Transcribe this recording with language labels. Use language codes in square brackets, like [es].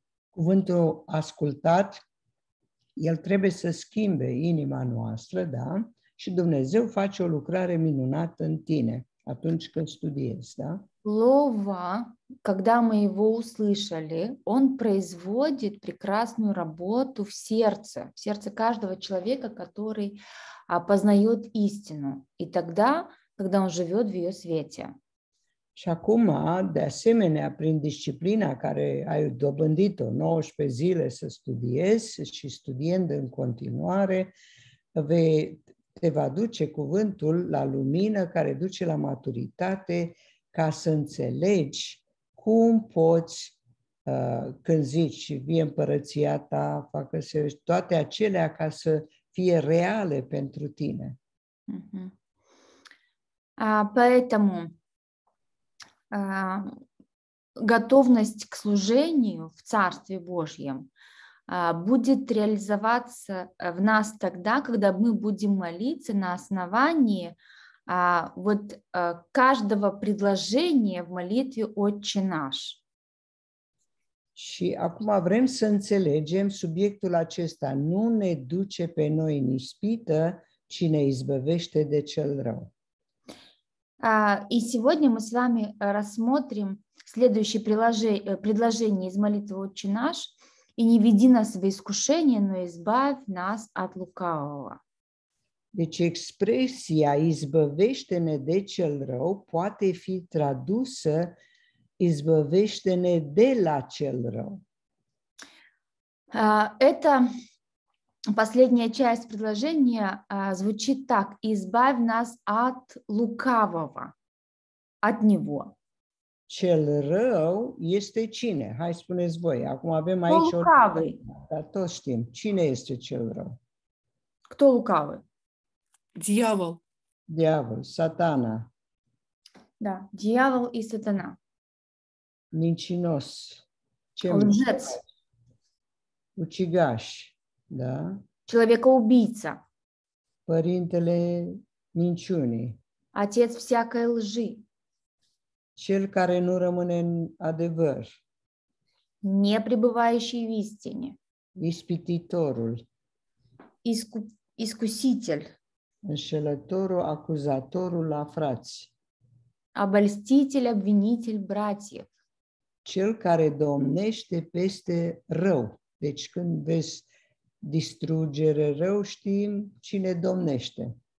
[ro] Cuvântul ascultat, el trebuie să schimbe inima noastră, da? Și Dumnezeu face o lucrare minunată în tine atunci când studiezi, да? [ru] Слово, когда мы его услышали, он производит прекрасную работу в сердце каждого человека, который познает истину. И тогда, когда он живет в ее свете. [ro] Și acum, de asemenea, prin disciplina care ai dobândit-o 19 zile să studiezi și studiind în continuare, te va duce cuvântul la lumină care duce la maturitate ca să înțelegi cum poți, când zici vie împărăția ta, facă-se toate acelea ca să fie reale pentru tine. [ru] Поэтому готовность к служению в Царстве Божьем будет реализоваться в нас тогда, когда мы будем молиться на основании каждого предложения в молитве «Отче наш». [ro] Și acum vrem să înțelegem subiectul acesta. Nu ne duce pe noi în ispită, ci ne izbăvește de cel rău. [ru] И сегодня мы с вами рассмотрим следующее предложение из молитвы «Отче наш». «И не веди нас в искушение, но избавь нас от лукавого». [ro] Deci expresia izbăvește-ne de cel rău poate fi tradusă izbăvește-ne de la cel rău. [ru] Это последняя часть предложения звучит так: «Избавь нас от лукавого», от него. [ro] Cel rău este cine? Hai spuneți voi. Acum avem aici [ru] Кто лукавый? [ro] Dar toți știm. Cine este cel rău? [ru] Кто лукавый? Дьявол. [ro] Diavol, Satana. [ru] Да, дьявол и сатана. [ro] Mincinos. [ru] Лжец. [ro] Ucigaș. Da? [ru] Человека-убийца. [ro] Părintele minciunii. [ru] Отец всякой лжи. [ro] Cel care nu rămâne în adevăr. [ru] Не пребывающий в истине. [ro] Ispititorul. [ru] Искуситель. [ro] Înșelătorul, acuzatorul la frați. [ru] Обольститель, обвинитель братьев. [ro] Cel care domnește peste rău. Deci când vezi distrugere, rău, știm cine domnește.